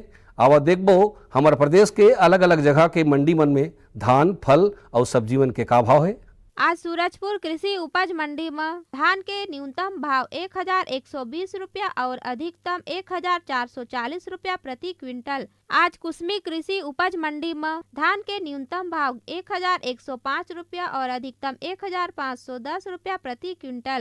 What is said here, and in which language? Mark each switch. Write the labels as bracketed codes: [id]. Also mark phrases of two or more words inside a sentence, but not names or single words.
[hne] आवा देखबो हमारे प्रदेश के अलग अलग जगह के मंडी मन में धान, फल और सब्जी मन के का भाव है। आज सूरजपुर कृषि उपज मंडी में धान के न्यूनतम भाव 1120 रुपया और अधिकतम 1440 रुपया प्रति क्विंटल। आज कुसमी कृषि उपज मंडी में धान के न्यूनतम भाव 1105 रुपया और अधिकतम 1510 रुपया प्रति क्विंटल।